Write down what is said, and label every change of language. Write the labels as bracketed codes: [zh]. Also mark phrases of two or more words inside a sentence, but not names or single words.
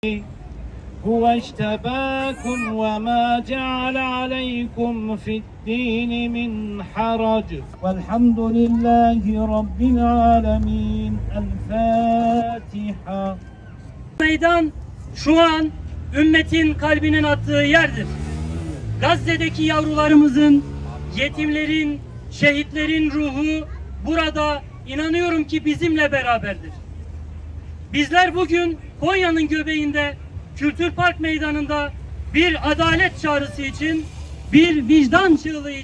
[ar] هو اجتباكم وما جعل عليكم في الدين من حرج والحمد لله رب العالمين. الفاتحة. [tr] Meydan şu an ümmetin kalbinin attığı yerdir. Gazze'deki yavrularımızın, yetimlerin, şehitlerin ruhu burada inanıyorum ki bizimle beraberdir. Bizler bugün Konya'nın göbeğinde Kültür Park Meydanı'nda bir adalet çağrısı için, bir vicdan çığlığı için,